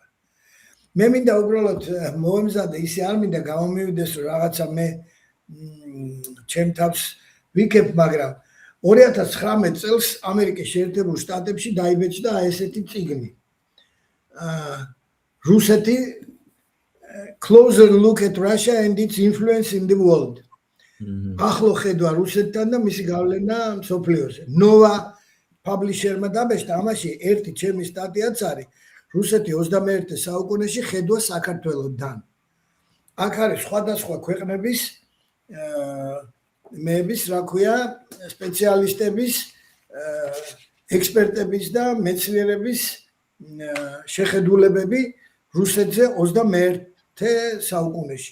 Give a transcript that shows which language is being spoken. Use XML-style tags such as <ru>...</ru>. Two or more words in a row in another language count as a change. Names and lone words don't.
<ka>მე მინდა უბრალოდ მოემზადე, ისე არ მინდა გამომივიდეს, რომ რაღაცა მე ჩემ თავს ვიქებ, მაგრამ 2019 წელს ამერიკის შეერთებულ შტატებში დაიბეჭდა ესეთი წიგნი.</ka> <en>რუსეთი Closer Look at Russia and its Influence in the World.</en> <ka>ახლო ხედვა რუსეთთან და მისი გავლენა მსოფლიოზე. Nova publisher-მა დაბეჭდა, ამაში ერთი ჩემი სტატიაც არის. რუსეთი 21 საუკუნეში ხედვა საქართველოსთან. აქ არის სხვადასხვა ქვეყნების მეების, რა ქვია, სპეციალისტების, ექსპერტების და მეცნიერების შეხედულებები რუსეთზე 21 საუკუნეში.</ka>